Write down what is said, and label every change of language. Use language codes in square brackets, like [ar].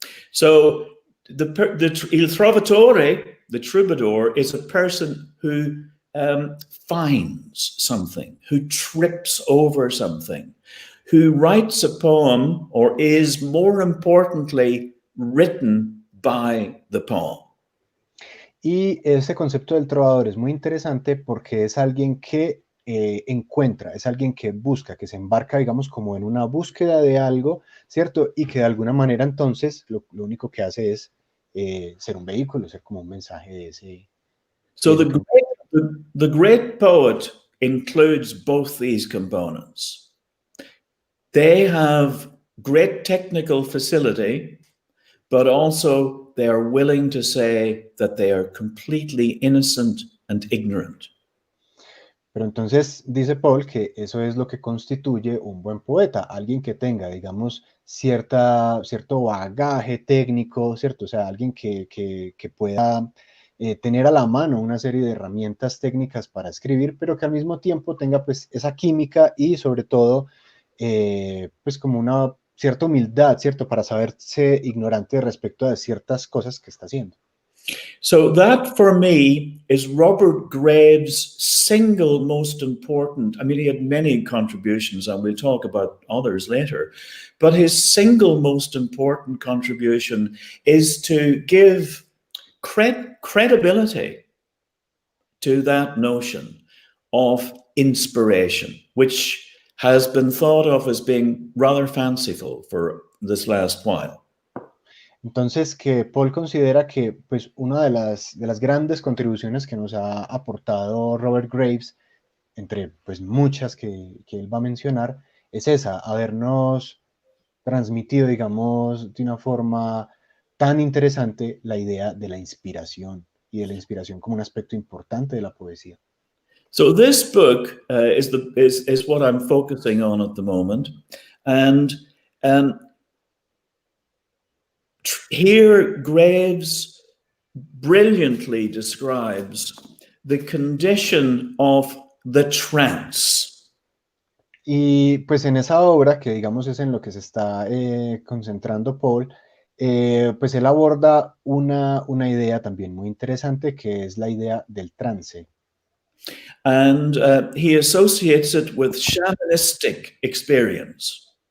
[en] So il trovatore, the troubadour, is a person who finds something, who trips over something, who writes a poem, or is more importantly written by the poem. [es] Y ese concepto del trovador es muy interesante porque es alguien que encuentra, es alguien que busca, que se embarca, digamos, como en una búsqueda de algo, ¿cierto? Y que de alguna manera entonces lo único que hace es ser un vehículo, ser como un mensaje de ese. [en] So the great poet includes both these components. They have great technical facility, but also they are willing to say that they are completely innocent and ignorant. [es] Pero entonces dice Paul que eso es lo que constituye un buen poeta, alguien que tenga, digamos, cierto bagaje técnico, ¿cierto? O sea, alguien que pueda tener a la mano una serie de herramientas técnicas para escribir, pero que al mismo tiempo tenga pues esa química y sobre todo pues como una cierta humildad, ¿cierto? Para saberse ignorante respecto a ciertas cosas que está haciendo. [en] So that, for me, is Robert Graves' single most important. I mean, he had many contributions, and we'll talk about others later, but his single most important contribution is to give credibility to that notion of inspiration, which has been thought of as being rather fanciful for this last while. [es] Entonces, que Paul considera que pues, una de las grandes contribuciones que nos ha aportado Robert Graves, entre pues, muchas que él va a mencionar, es esa, habernos transmitido, digamos, de una forma tan interesante la idea de la inspiración y de la inspiración como un aspecto importante de la poesía. [en] So this book is what I'm focusing on at the moment, and here Graves brilliantly describes the condition of the trance. [es] Y pues en esa obra, que digamos es en lo que se está concentrando Paul, pues él aborda una idea también muy interesante, que es la idea del trance. [en] And he associates it with shamanistic experience.